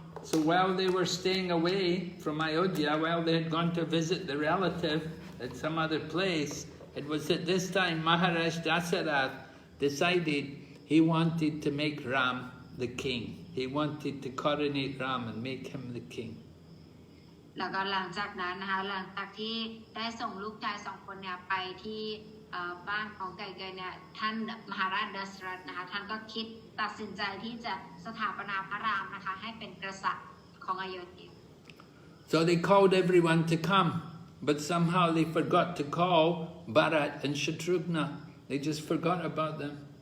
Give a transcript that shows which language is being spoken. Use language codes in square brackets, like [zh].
[en] So while they were staying away from Ayodhya, while they had gone to visit the relative at some other place, it was at this time Maharaja Dasarath decided he wanted to make Ram the king. He wanted to coronate Ram and make him the king. [th] แล้วก็หลังจากนั้นนะคะหลังจากที่ได้ส่งลูกชาย2 คนเนี่ยไปที่บ้านของไก่เกยเนี่ยท่านมหาราชดัสรัตนะคะท่านก็คิดตัดสินใจที่จะสถาปนาพระรามนะคะให้เป็นกษัตริย์ของอโยธยา [en] So they called everyone to come, but somehow they forgot to call Bharat and Shatrughna. They just forgot about them.